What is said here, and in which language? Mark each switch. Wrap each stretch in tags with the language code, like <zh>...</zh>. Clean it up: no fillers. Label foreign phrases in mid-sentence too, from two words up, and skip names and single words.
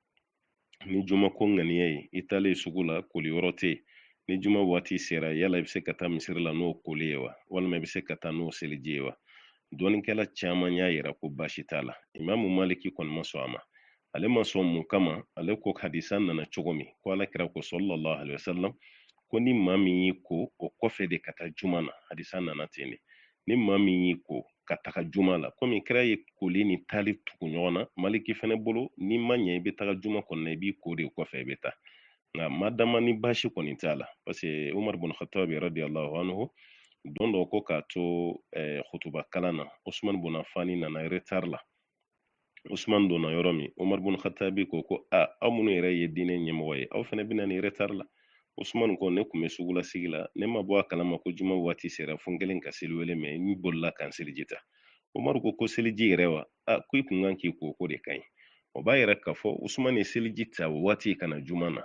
<bm>ni juma ko ŋaniya ye i talen sugu la koli yɔrɔ tɛ yen ni juma waati sera yala i bɛ se ka taa misiri la n'o koli ye wa walima i bɛ se ka taa n'o seliji ye wa dɔɔninkɛla caman y'a yira ko baasi t'a la imamu maliki kɔni ma sɔn a ma ale ma sɔn mun kama ale ko hadisa nana cogo min ko ala kira ko</bm> <ar>صلى الله عليه وسلم</ar> <bm>ko ni maa min y'i ko o kɔfɛ de ka taa juma na hadisa nana ten de ni maa min y'i ko ka taga juma la komi kira ye koli ni taali tugu ɲɔgɔn na maliki fɛnɛ bolo ni ma ɲɛ i bɛ taga juma kɔnɔ i b'i ko de kɔfɛ i bɛ taa nka madama ni baasi kɔni t'a la</bm> <fr>parce que</fr> <bm>umar bin khattab</bm> <ar>رضي الله عنه</ar> <bm>don dɔ ko k'a to hutuba kalan na usman bin affan nana retard la usman donna yɔrɔ min umar bin khattab ko aw minnu yɛrɛ ye diinɛ ɲɛmɔgɔ ye aw fɛnɛ bɛna ni retard la usman ko ne tun bɛ sugulasigi la ne ma bɔ a kalama ko juma waati sera fo n kelen ka seli wele mɛ n bolila kan seliji ta umar ko seliji yɛrɛ wa ko i kun kan k'i ko ko de ka ɲi o b'a yɛrɛ k'a fɔ usman ye seliji ta waati ka na juma na</bm>